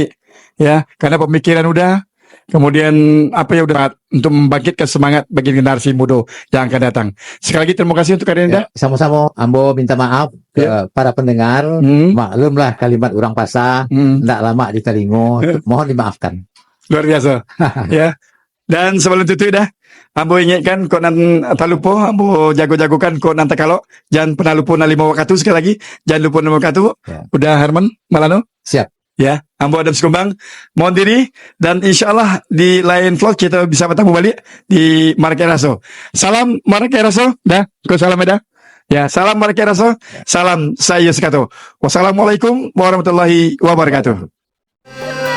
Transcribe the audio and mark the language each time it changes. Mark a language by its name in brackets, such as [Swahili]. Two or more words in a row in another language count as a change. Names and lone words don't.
[Indonesian] Ya, karena pemikiran udah. Kemudian apa ya udah untuk membangkitkan semangat bagi generasi muda yang akan datang. Sekali lagi terima kasih untuk kalian. Ya, sama-sama. Ambo minta maaf ke para pendengar. Maklumlah kalimat orang Pasar tidak lama ditelingo. Mohon dimaafkan. Luar biasa. Ya. Dan sebelum itu dah, ambo ingatkan [Minangkabau] kok nan tak lupa, [Indonesian] ambo jago-jagokan kok nanti kalau jangan pernah lupa na 5 waktu sekali lagi. Jangan lupa 5 waktu. Ya. Udah Herman Malano? Siap. Ya, ambo Adam Sekumbang mohon diri dan insyaallah di lain vlog kita bisa bertemu balik di Markai Raso. Salam Markai Raso, dah, ko salam dah. Ya, salam Markai Raso, salam saya Sekato. [Arabic] والسلام عليكم ورحمة الله وبركاته.